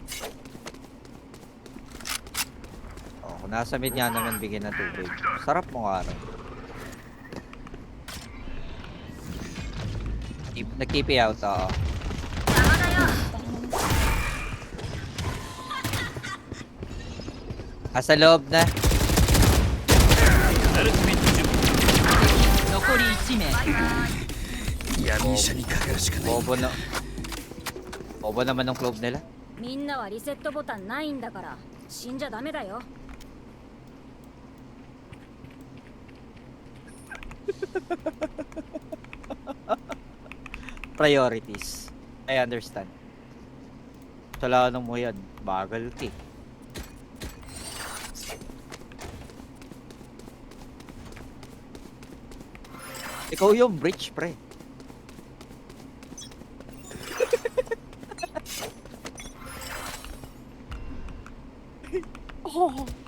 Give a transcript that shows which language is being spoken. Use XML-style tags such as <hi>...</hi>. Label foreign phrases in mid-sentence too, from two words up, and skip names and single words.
<tl>Oh, kung nasa mid nga naman, bigyan ng tubig. Sarap mo nga rin. Nag-TP out, oo. Asa loob na.</tl> <ja>残り1名。闇医者にかかるしかない。</ja> <tl>Bobo naman ng club nila.</tl> <ja>みんなはリセットボタンないんだから死んじゃダメだよ。</ja> <en>Priorities. I understand.</en> <tl>Wala mo yan. Bagal ka eh. Ikaw yung bridge, pre. Oh.</tl>